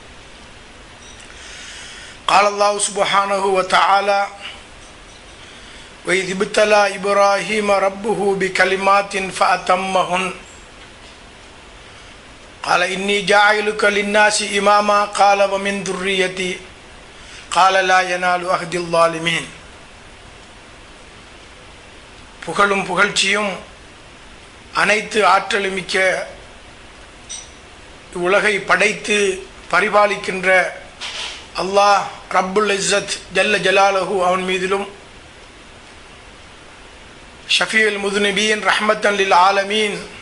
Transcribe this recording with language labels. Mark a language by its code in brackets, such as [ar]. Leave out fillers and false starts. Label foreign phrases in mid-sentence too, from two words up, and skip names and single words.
[ar] قال الله سبحانه وتعالى وإذ ابتلى إبراهيم ربه بكلمات فأتمهن قال إني جاعلك للناس إماما قال ومن ذريتي قال لا ينال عهد الظالمين. [ta] புகழும் புகழ்ச்சியும் அனைத்து ஆற்றலுமிக்க உலகை படைத்து பரிபாலிக்கின்ற [ar] الله رب العزة جل جلاله [ta] அவன் மீதிலும் [ar] شفيع المذنبين رحمة للعالمين